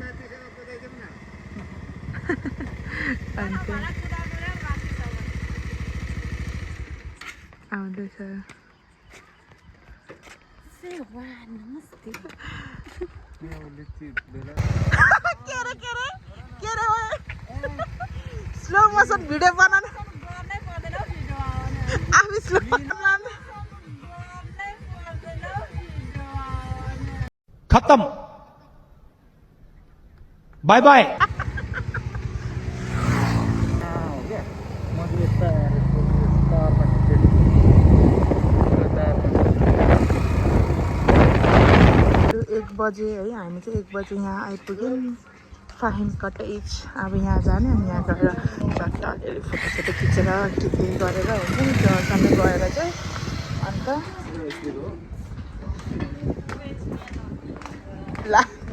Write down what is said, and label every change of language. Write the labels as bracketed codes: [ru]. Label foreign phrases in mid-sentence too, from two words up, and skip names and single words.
[ne] आउँदैछ [en] slow motion video [ne] बनाउनु आफै स्लो खत्म [en] bye bye [ne] एक बजे है हामी चाहिँ 1 बजे यहाँ आइपुग्यौँ फाहिम कटेज अब यहाँ जाने अनि यहाँ गएर झट्ट अलिअलि फोटोसोटो खिचेर के गरेर हुन्छ नि त्यो सबै गएर चाहिँ अन्त ला